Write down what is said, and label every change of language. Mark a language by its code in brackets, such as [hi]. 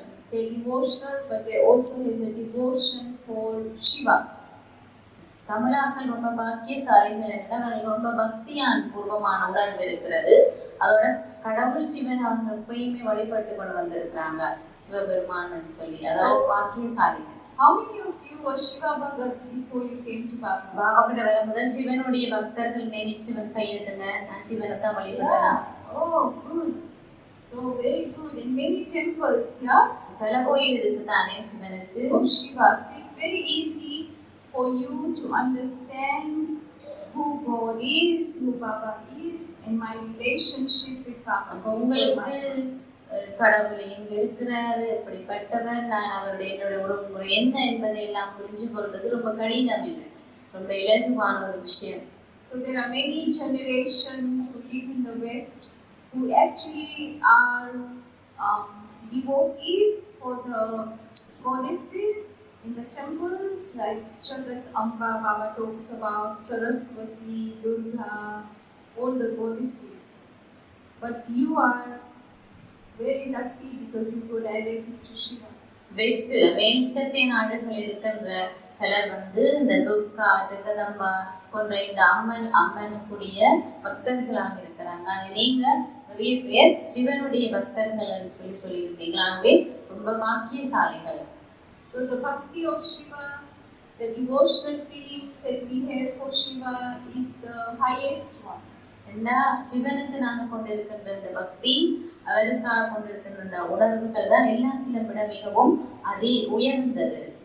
[en] They're devotional, but they also has a devotion for Shiva. [ta] தமிழாக்கள் ரொம்ப பாக்கியசாலிகள் என்றால் அவர்கள் ரொம்ப பக்தியான் பூர்வமான உணர்வு இருக்கிறது. அதோட கடவுள் சிவன் அவங்க எப்பயுமே வழிபட்டு கொண்டு வந்திருக்கிறாங்க, சிவபெருமான் சொல்லி. அதாவது பாக்கியசாலிகள். [en] How many of you were Shiva Bhagat before you came to Baba? [ta] Baba கிட்ட வரும்போது சிவனுடைய பக்தர்கள் நினைச்சு கையெழுத்துங்க, நான் சிவனை தான் வழிபட்டேன். [en] Oh, good. So very good. In many temples, yeah. [ta] பல கோயில் இருக்கு தானே சிவனுக்கு. [en] Oh, Shiva. So it's very easy for you to understand who God is, who Baba is, and my relationship with Baba. [ta] உங்களுக்கு கடவுள் எங்க இருக்கிறாரு, எப்படிப்பட்டவர், நான் அவருடைய என்னுடைய உறவுமுறை என்ன என்பதை எல்லாம் புரிஞ்சு கொள்வது ரொம்ப கடினம் இல்லை, ரொம்ப இலகுவான ஒரு விஷயம். [en] So there are many generations who live in the West who actually are devotees for the goddesses in the temples, like Jagat Amba, Baba talks about Saraswati, Durga, all the goddesses. But you are very lucky because you go directly to Shiva. [ta] வெஸ்ட்ல மேற்கத்திய நாடுகள் இருக்கின்ற பலர் இந்த துர்கா, ஜெகதம்பா போன்ற இந்த அம்மனுக்குரிய பக்தர்களாக இருக்கிறாங்க. நீங்க நிறைய பேர் சிவனுடைய பக்தர்கள் சொல்லியிருந்தீங்களாவே ரொம்ப பாக்கியசாலிகள். [en] So the bhakti of Shiva, the devotional feelings that we have for Shiva is the highest one. [ta] என்ன சிவனுக்கு நாங்க கொண்டிருக்கின்ற இந்த பக்தி, அவருக்காக கொண்டிருக்கின்ற இந்த உணர்வுகள் தான் எல்லாத்திலும் விட மிகவும் உயர்ந்தது.